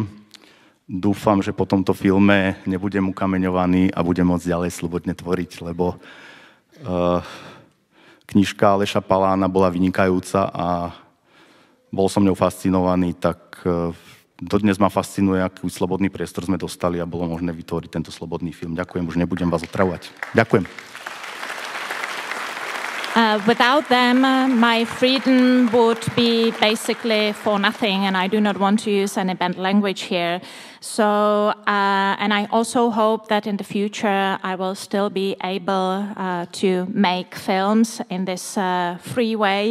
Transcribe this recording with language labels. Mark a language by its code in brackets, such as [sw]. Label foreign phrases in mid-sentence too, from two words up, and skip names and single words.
[sk] Dúfam, že po tomto filme nebudem ukameňovaný a budem môcť ďalej slobodne tvoriť, lebo knižka Aleša Palána bola vynikajúca a bol som ňou fascinovaný, tak dodnes ma fascinuje, aký slobodný priestor sme dostali a bolo možné vytvoriť tento slobodný film. Ďakujem, už nebudem vás otravovať. Ďakujem. [en] Without them, my freedom would be basically for nothing, and I do not want to use any bad language here. So, and I also hope that in the future I will still be able to make films in this free way.